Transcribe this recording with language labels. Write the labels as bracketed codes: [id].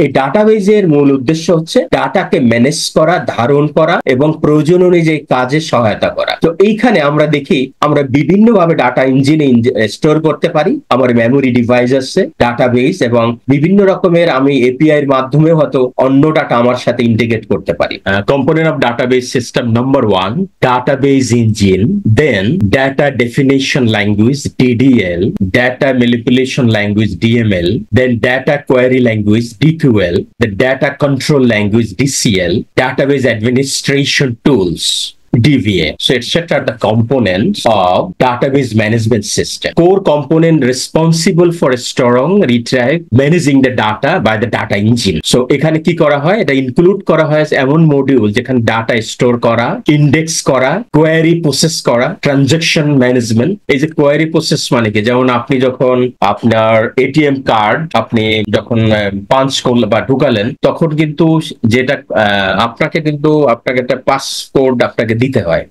[bn] এই ডাটাবেজের মূল উদ্দেশ্য হচ্ছে ডাটাকে ম্যানেজ করা, ধারণ করা এবং প্রয়োজন অনুযায়ী কাজে সহায়তা করা। তো এইখানে আমরা দেখি আমরা বিভিন্ন ভাবে ডাটা ইঞ্জিনে স্টোর করতে পারি। আমার মেমোরি ডিভাইস আছে, ডাটাবেস, এবং বিভিন্ন রকমের আমি এপিআই এর মাধ্যমে হয়তো অন্য ডাটা আমার সাথে ইন্টিগ্রেট করতে পারি। [en] Component of database system number 1, database engine, then data definition language DDL, data manipulation language DML, then data query language DQL, the data control language DCL, database administration tools DVA. So etc. are the components of database management system. Core component responsible for storing, retrieve, managing the data by the data engine. [bn] So এখানে কি করা হয়, এটা include করা হয় এমন module যেখানে data store করা, ইন্ডেক্স করা, কোয়েরি প্রসেস করা, ট্রানজাকশন ম্যানেজমেন্ট। এই যে কোয়েরি প্রসেস মানে কি, যেমন আপনি যখন আপনার এটিএম কার্ড আপনি যখন পাঞ্চ করলেন বা ঢুকালেন, তখন কিন্তু যেটা আপনাকে একটা পাসকোড আপনাকে দিতে হয়।